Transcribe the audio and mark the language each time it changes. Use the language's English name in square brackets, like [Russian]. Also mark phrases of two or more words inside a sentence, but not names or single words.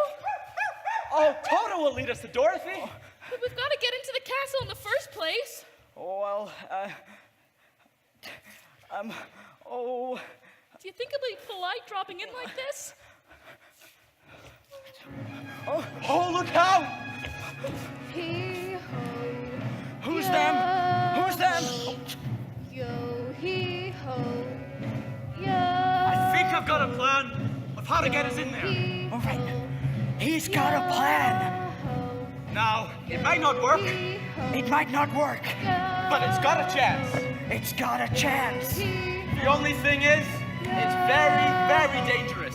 [English] oh, Toto will lead us to Dorothy. But we've got to get into the castle in the first place. Oh, well, oh, Do you think it'll be polite dropping in like this? Oh, look out! Hee-ho, Who's them? Who's them? yo, hee-ho, yo. I think I've got a plan of how to get us in there. All right. He's got a plan. Now, it might not work, It might not work. but it's got a chance. It's got a chance. The only thing is, it's very, very dangerous.